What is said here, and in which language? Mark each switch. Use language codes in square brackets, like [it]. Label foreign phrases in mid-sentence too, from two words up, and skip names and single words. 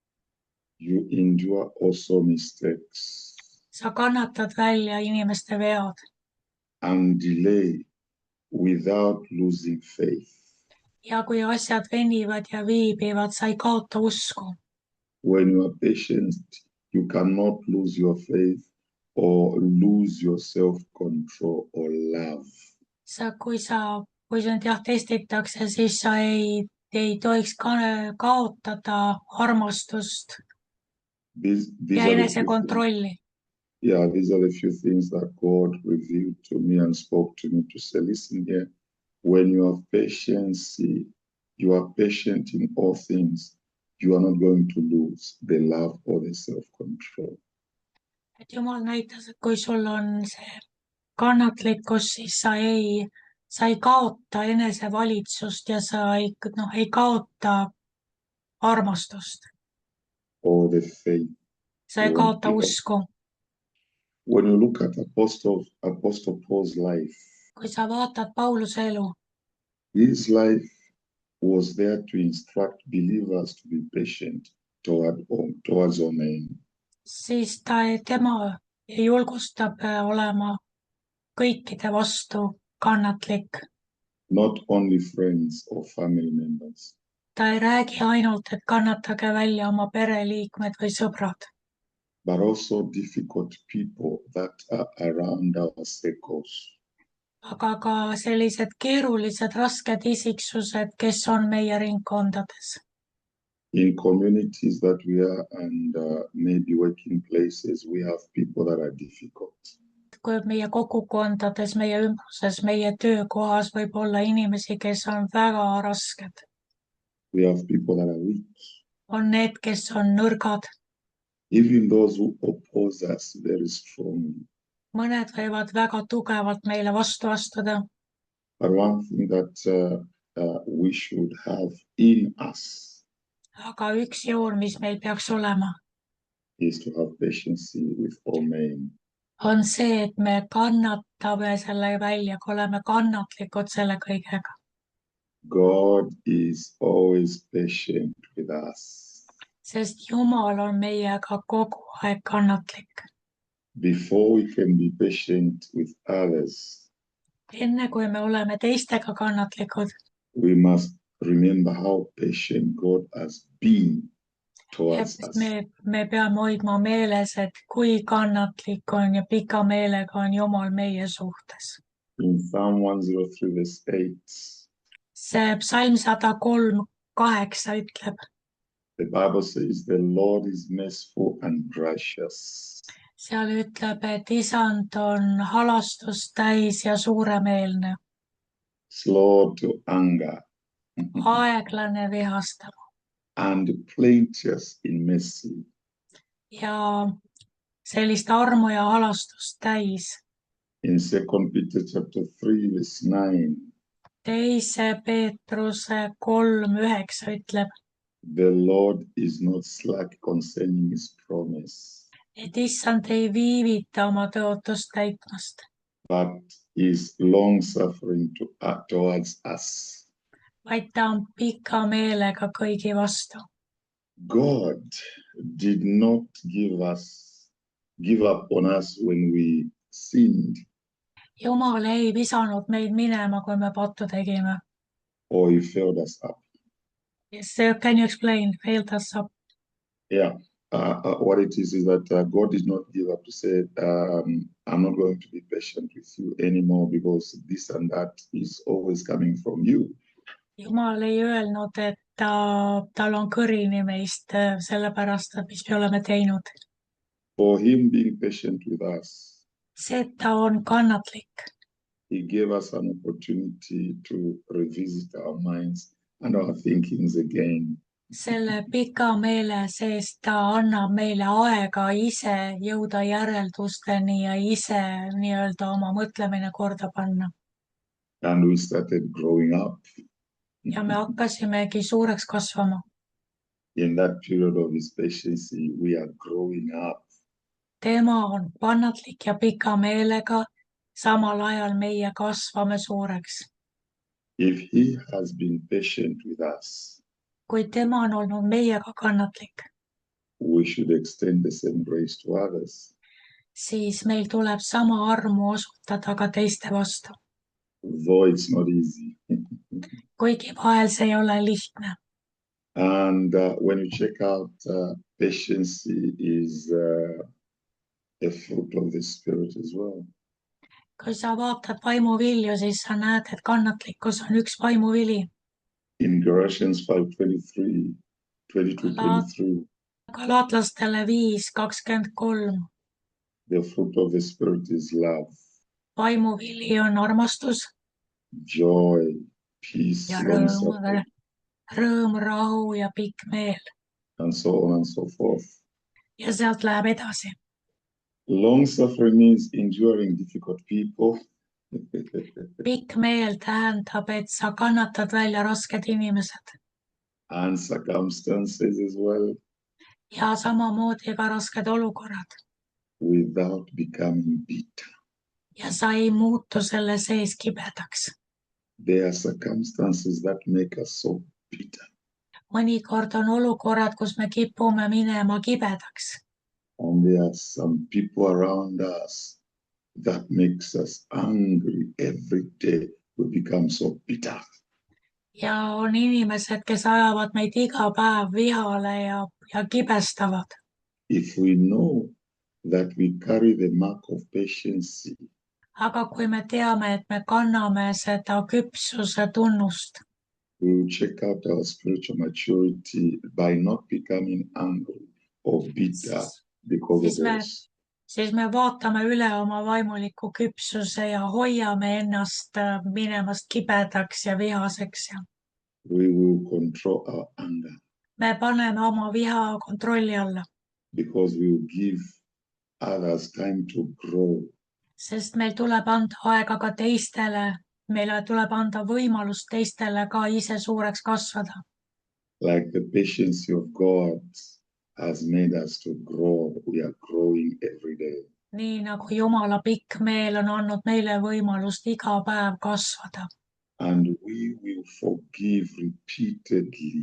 [en] You endure also mistakes [et] Sa kannatad välja inimeste vead [en] and delay without losing faith. [et] ja kui asjad venivad ja viibivad, sa ei kaota usku. [en] When you are patient, you cannot lose your faith or lose your self-control or love. [et] Kui sind testitakse, siis sa ei tohiks kaotada armastust [en] These [et] ja [en] are the few [et] enesekontrolli. [en] these are the few things that God revealed to me and spoke to me to say, listen here, when you have patience, you are patient in all things, you are not going to lose the love or the self-control. [et] Et Jumal näitas, et kui sul on see kannatlikkus, siis sa ei kaota enesevalitsust ja sa ei kaota armastust. [en] Or the faith. [et] Sa ei kaota usku. [en] When you look at Apostle Paul's life, [et] Kui sa vaatad Pauluse elu, [en] his life was there to instruct believers to be patient towards all men. [et] siis tema julgustab olema kõikide vastu kannatlik. [en] Not only friends or family members, [et] Ta ei räägi ainult, et kannatage välja oma pereliikmed või sõbrad, [en] but also difficult people that are around our circles. [et] aga ka sellised keerulised, rasked isiksused, kes on meie ringkondades. [en] In communities that we are and maybe working places, we have people that are difficult. [et] Kui meie kogukondades, meie ümbruses, meie töökohas võib olla inimesi, kes on väga rasked. [en] We have people that are weak. [et] On need, kes on nõrgad. [en] Even those who oppose us very strongly. [et] Mõned võivad väga tugevalt meile vastu astuda. [en] But one thing that we should have in us [et] Aga üks joon, mis meil peaks olema, [en] is to have patience with all men. [et] On see, et me kannatame selle välja, kui oleme kannatlikud selle kõigega. [en] God is always patient with us. [et] Sest Jumal on meiega kogu aeg kannatlik. [en] Before we can be patient with others, [et] Enne kui me oleme teistega kannatlikud, [en] we must remember how patient God has been towards us. [et] me peame hoidma meeles, et kui kannatlik on ja pika meelega on Jumal meie suhtes. [en] In Psalm 103 verse 8, [et] See psalm 103:8 ütleb, [en] the Bible says the Lord is merciful and gracious. [et] Seal ütleb, et Isand on halastust täis ja suuremeelne, [en] Slow to anger, [et] aeglane vihastama [en] and plenteous in mercy. [et] ja sellist armu ja halastust täis. [en] In 2 Peter chapter 3 verse 9, [et] Teise Peetruse 3:9 ütleb, [en] the Lord is not slack concerning his promise, [et] et Isand ei viivita oma tõotust täitmast, [en] but is long-suffering towards us. [et] vaid ta on pika meelega kõigi vastu. [en] God did not give up on us when we sinned, [et] Jumal ei visanud meid minema, kui me pattu tegime. [en] or he failed us up. Yes, can you explain? Failed us up. Yeah. What it is that God did not give up to say, I'm not going to be patient with you anymore because this and that is always coming from you. [et] Jumal ei öelnud, et tal on kõrini meist sellepärast, et mis me oleme teinud. [en] For him being patient with us, [et] See, et ta on kannatlik. [en] he gave us an opportunity to revisit our minds and our thinkings again. [et] Selle pika meele sees ta annab meile aega ise jõuda järeldusteni ja ise nii-öelda oma mõtlemine korda panna. [en] And we started growing up. [et] Ja me hakkasimegi suureks kasvama. [en] In that period of his patience, we are growing up. [et] tema on kannatlik ja pika meelega, samal ajal meie kasvame suureks. [en] If he has been patient with us, [et] Kui tema on olnud meiega kannatlik, [en] we should extend the same grace to others. [et] siis meil tuleb sama armu osutada ka teiste vastu. [en] Though it's not easy. [et] Kuigi vahel see ei ole lihtne. [en] And when you check out patience is a fruit of the Spirit as well. [et] Kui sa vaatad vaimuvilju, siis sa näed, et kannatlikkus on üks vaimuvili. [en] In Galatians 5:23, 22-23, [et] Galaatlastele 5:23. [en] the fruit of the Spirit is love, [et] Vaimuvili on armastus [en] joy, peace, [et] ja [en] long-suffering, [et] rõõm, rahu ja pikk meel. [en] and so on and so forth. [et] Ja sealt läheb edasi. [en] Long-suffering means enduring difficult people. [et] Pikk meel tähendab, et sa kannatad välja rasked inimesed [en] And circumstances as well, [et] ja samamoodi ka rasked olukorrad. [en] without becoming bitter. [et] Ja sa ei muutu selle sees kibedaks. [en] There are circumstances that make us so bitter. [et] Mõnikord on olukorrad, kus me kipume minema kibedaks. [en] And there are some people around us that makes us angry every day. We become so bitter. [et] Ja on inimesed, kes ajavad meid iga päev vihale ja kibestavad. [en] If we know that we carry the mark of patience, [et] Aga kui me teame, et me kanname seda küpsuse tunnust, [en] we will check out our spiritual maturity by not becoming angry or bitter because of this. [et] siis me vaatame üle oma vaimuliku küpsuse ja hoiame ennast minemast kibedaks ja vihaseks. [en] We will control our anger [et] Me paneme oma viha kontrolli alla, [en] because we will give others time to grow. [et] sest meil tuleb anda aega ka teistele, meile tuleb anda võimalus teistele ka ise suureks kasvada. [en] Like the patience of God has made us to grow. We are growing every day. [et] Nii nagu Jumala pikk meel on andnud meile võimalust iga päev kasvada. [en] And we will forgive repeatedly.